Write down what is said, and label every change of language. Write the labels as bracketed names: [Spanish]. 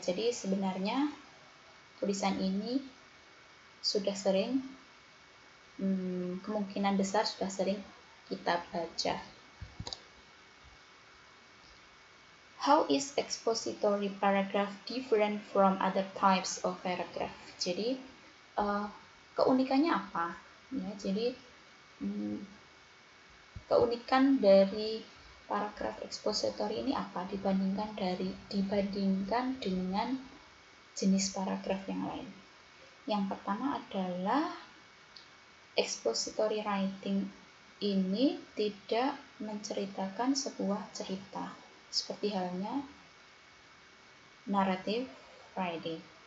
[Indonesian] Jadi sebenarnya tulisan ini sudah sering, kemungkinan besar sudah sering kita baca. [English] How is expository paragraph different from other types of paragraph? [Indonesian] Jadi keunikannya apa? Ya, jadi keunikan dari paragraf expository ini apa dibandingkan dengan jenis paragraf yang lain? Yang pertama adalah expository writing ini tidak menceritakan sebuah cerita, seperti halnya narrative writing.